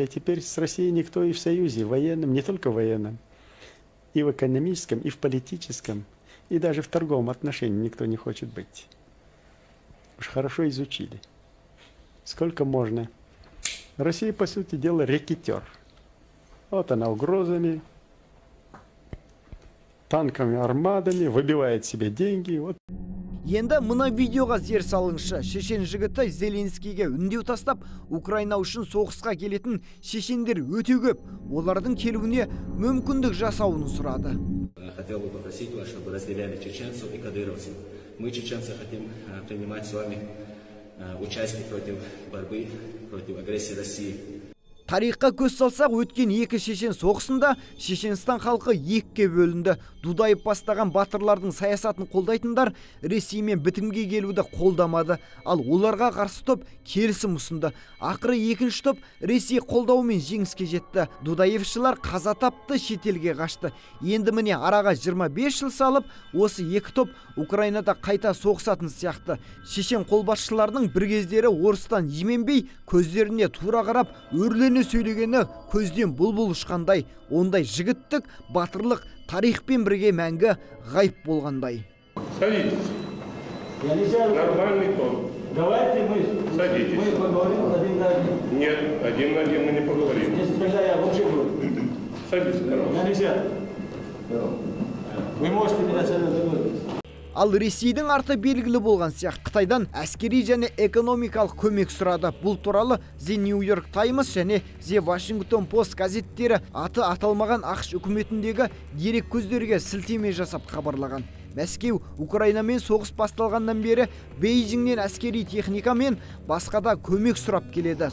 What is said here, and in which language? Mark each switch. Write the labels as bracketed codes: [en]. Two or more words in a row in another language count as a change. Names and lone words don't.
[ru] Теперь с Россией никто и в союзе военном, не только военном, и в экономическом, и в политическом, и даже в торговом отношении никто не хочет быть. Уж хорошо изучили. Сколько можно. Россия, по сути дела, рэкетер. Вот она угрозами, танками, армадами, выбивает себе деньги. Вот. [kk] Енді мына видеоға зер салыңызшы. Шешен жігіті Зеленскийге үндеу тастап, Украина үшін соғысқа келетін шешендер өте көп. Олардың келуіне мүмкіндік жасауын сұрады. [ru] Хотел бы попросить вас, чтобы разделяли чеченцев и кадыровцев. Мы, чеченцы, хотим принимать с вами участие против борьбы, против агрессии России. [kk] Тарихқа көз салсақ, өткен екі шешен соғысында Шешенстан халқы екіге бөлінді. Дудаев бастаған батырлардың саясатын қолдайтындар Ресеймен бітімге келуді қолдамады. Ал оларға қарсы топ келісім ұсынды. Ақыры екінші топ Ресей қолдауымен жеңіске жетті. Дудаевшылар қаза тапты, шетелге қашты. Енді міне араға 25 жыл салып, осы екі топ Украинада қайта соғысатын сияқты. Шешен қолбасшыларының бір кездері орыстан именбей, көздеріне тура қарап, өрлене сөйлегені көзден бұлбұл ұшқандай. Ондай жігіттік, батырлық тарихпен бірге мәңгі ғайып болғандай. [ru] Садитесь. Нормальный тон. Давайте мы Садитесь. поговорим один на один. Нет, один на один мы не поговорим. Если тогда я вообще буду. Садитесь, пожалуйста. Нельзя. Вы можете меня с вами договориться. [kk] Ал Ресейдің арты белгілі болған сияқты. Қытайдан әскери және экономикалық көмек сұрады. Бұл туралы The New York Times және The Washington Post газеттері аты аталмаған ақш үкіметіндегі дерек көздерге сілтеме жасап хабарлаған. Мәскеу Украинамен соғыс басталғаннан бері Бейжіңнен әскери техника мен басқа да көмек сұрап келеді.